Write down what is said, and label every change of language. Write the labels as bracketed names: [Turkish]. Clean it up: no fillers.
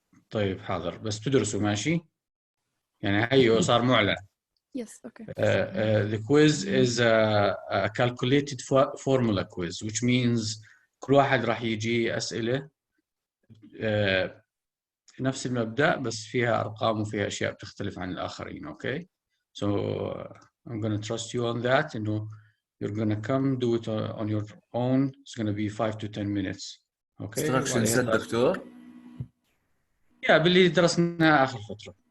[Arabic] طيب حاضر بس تدرسوا ماشي؟ يعني هيو صار معلن. [English] Yes, okay. The quiz is a calculated formula quiz, which means [Arabic] كل واحد راح يجي أسئلة نفس المبدأ بس فيها أرقام وفيها أشياء بتختلف عن الآخرين. [English] Okay, so I'm gonna trust you on that. [Arabic] إنه [English] you're gonna come do it on your own. It's gonna be 5 to 10 minutes. Okay. instruction set دكتور. Yeah, [Arabic] باللي درسناه آخر فترة.